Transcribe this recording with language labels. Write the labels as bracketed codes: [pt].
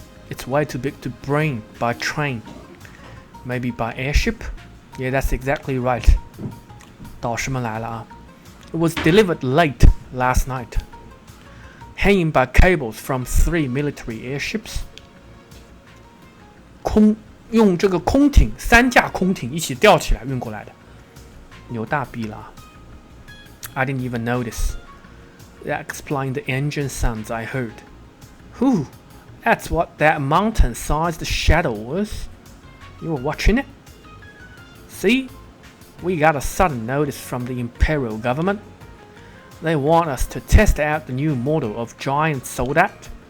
[en] It's way too big to bring by train. Maybe by airship? Yeah, that's exactly right. [zh] 导师们来了啊。 [en] It was delivered late last night. Hanging by cables from 3 military airships. 空 [zh] 用这个空艇3架空艇一起吊起来运过来的，牛大逼了啊 ！ [en] I didn't even notice. That explained the engine sounds I heard. Whew, that's what that mountain-sized shadow was. You were watching it? See, we got a sudden notice from the Imperial government. They want us to test out the new model of giant soldat.